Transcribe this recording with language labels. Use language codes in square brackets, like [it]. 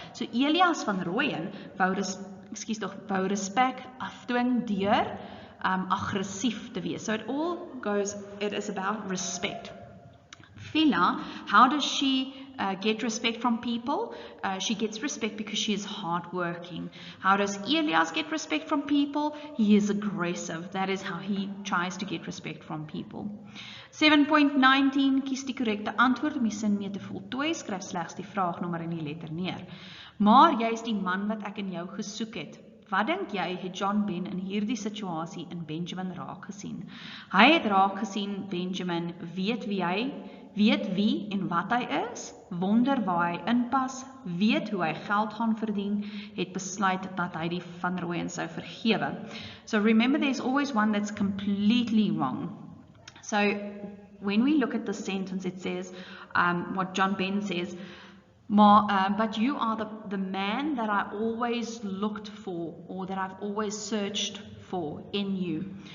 [af] So Elias van Rooyen wou respek afdwing deur aggressief te wees. [en] So it is about respect. FIELA, how does she get respect from people? She gets respect because she is hardworking. How does Elias get respect from people? He is aggressive. That is how he tries to get respect from people. [af] 7.19, kies die korrekte antwoord om die sin mee te voltooi, skryf slegs die vraagnommer en die letter neer. Maar jy is die man wat ek in jou gesoek het. Wat dink jy het John Ben in hierdie situasie in Benjamin raak gesien? Hy het raak gesien Benjamin weet wie en wat hy is, wonder waar hy inpas, weet hoe hy geld gaan verdien, het besluit dat hy die Van Rooyen sou vergewe. [en] So remember, there's always one that's completely wrong. So when we look at the sentence, it says, what John Ben says, but you are the man that I always looked for, or that I've always searched for in you.